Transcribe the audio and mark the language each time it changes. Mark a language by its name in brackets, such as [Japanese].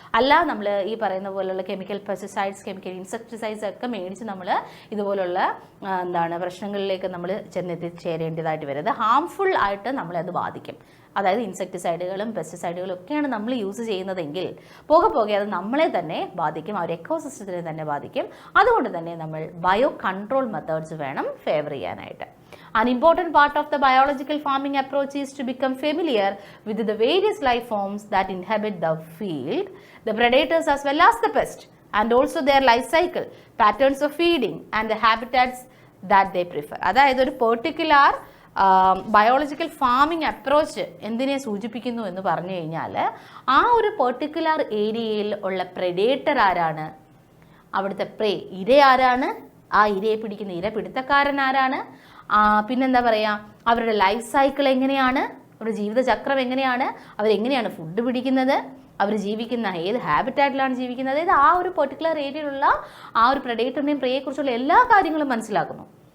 [Malayalam] അല്ല നമ്മൾ ഈ പറയുന്ന പോലുള്ള കെമിക്കൽ പെസ്റ്റിസൈഡ്സ്, കെമിക്കൽ ഇൻസെക്ടിസൈഡ്സ് ഒക്കെ മേടിച്ച് നമ്മൾ ഇതുപോലുള്ള പ്രശ്നങ്ങളിലേക്ക് നമ്മൾ ചെന്നെത്തിച്ചേരേണ്ടതായിട്ട് വരും. അത് ഹാംഫുൾ ആയിട്ട് നമ്മളത് ബാധിക്കും. അതായത് ഇൻസെക്ടിസൈഡുകളും പെസ്റ്റിസൈഡുകളും ഒക്കെയാണ് നമ്മൾ യൂസ് ചെയ്യുന്നതെങ്കിൽ പോകെ അത് നമ്മളെ തന്നെ ബാധിക്കും, ആ ഒരു എക്കോസിസ്റ്റത്തിനെ തന്നെ ബാധിക്കും. അതുകൊണ്ട് തന്നെ നമ്മൾ ബയോ കൺട്രോൾ മെത്തേഡ്സ് വേണം ഫേവർ ചെയ്യാനായിട്ട്. [English] An important part of the biological farming approach is to become familiar with the various life forms that inhabit the field, the predators as well as the pests, and also their life cycle, patterns of feeding and the habitats that they prefer. [Malayalam] അതായത് ഒരു particular biological farming approach എന്തിനെ സൂചിപ്പിക്കുന്നു എന്ന് പറഞ്ഞു കഴിഞ്ഞാൽ ആ ഒരു particular ഏരിയയിൽ ഉള്ള പ്രെഡേറ്റർ ആരാണ്, അവിടുത്തെ പ്രേ ഇര ആരാണ്, ആ ഇരയെ പിടിക്കുന്ന ഇര പിടുത്തക്കാരൻ ആരാണ്, പിന്നെന്താ പറയുക, അവരുടെ ലൈഫ് സൈക്കിൾ എങ്ങനെയാണ്, അവരുടെ ജീവിതചക്രം എങ്ങനെയാണ്, അവരെങ്ങനെയാണ് ഫുഡ് പിടിക്കുന്നത്, അവർ ജീവിക്കുന്ന ഏത് ഹാബിറ്റാറ്റിലാണ് ജീവിക്കുന്നത്, അതായത് ആ ഒരു പെർട്ടിക്കുലർ ഏരിയയിലുള്ള ആ ഒരു പ്രെഡേറ്ററിനെയും പ്രേയെക്കുറിച്ചുള്ള എല്ലാ കാര്യങ്ങളും മനസ്സിലാക്കുന്നു.